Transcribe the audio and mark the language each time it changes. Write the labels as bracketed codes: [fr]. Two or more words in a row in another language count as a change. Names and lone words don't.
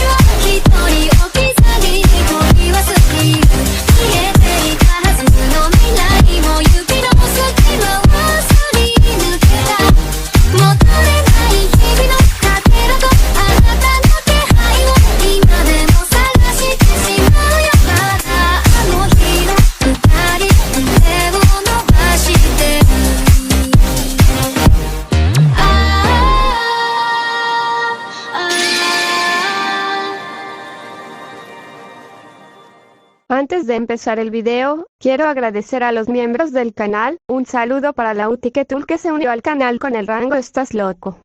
[ja] は一人置き去りに取り忘れる消えていたはずの未来も指の隙間をすり抜けた求めない日々のかけらとあなたの気配を今でも探してしまうよまだあの日の二人手を伸ばしてる [es] Antes de empezar el video, quiero agradecer a los miembros del canal, un saludo para la Utiquetul que se unió al canal con el rango Estás Loco.